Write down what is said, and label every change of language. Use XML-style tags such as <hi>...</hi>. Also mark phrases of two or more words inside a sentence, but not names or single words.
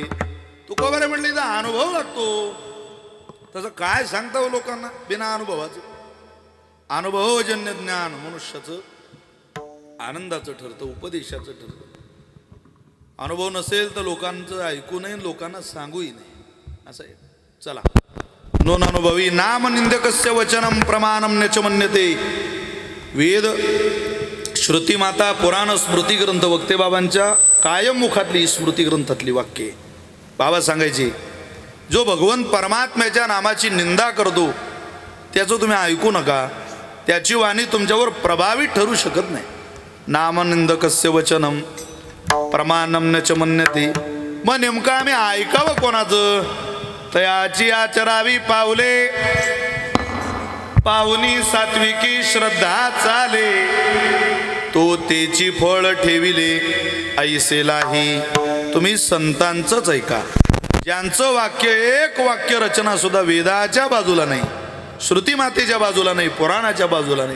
<mr>तुकोबारे म्हटले तर अनुभव लागतो. तसं काय सांगता हो लोकांना बिना अनुभवाचं? अनुभवजन्य ज्ञान मनुष्याचं आनंदाचं ठरतं, उपदेशाचं ठरतं. अनुभव नसेल तर लोकांचं ऐकू नये, लोकांना सांगूही नाही. असं आहे. चला. म्हणून अनुभवी</mr> <sa>नाम निंदकस्य वचनम प्रमाणम न्यच मन्यते.</sa> <mr>वेद, श्रुती माता, पुराण, स्मृती ग्रंथ, वक्ते बाबांच्या कायम मुखातली स्मृती ग्रंथातली वाक्ये. बाबा सांगायची, जो भगवंत परमात्म्याच्या नामाची निंदा करतो त्याचं तुम्ही ऐकू नका, त्याची वाणी तुमच्यावर प्रभावी ठरू शकत नाही.</mr> <sa>नामनिंदकस्य वचनम प्रमाणम न च मन्यते.</sa> <mr>मग नेमकं आम्ही ऐकावं कोणाचं? तयाची आचरावी पावले, पाहुनी सात्विकी श्रद्धा चाले, तो तेची फळ ठेविले ऐसेलाही. तुम्ही संतांचंच ऐका, ज्यांचं वाक्य एक वाक्य रचना सुद्धा वेदाच्या बाजूला नाही, श्रुती मातेच्या बाजूला नाही, पुराणाच्या बाजूला नाही.</mr>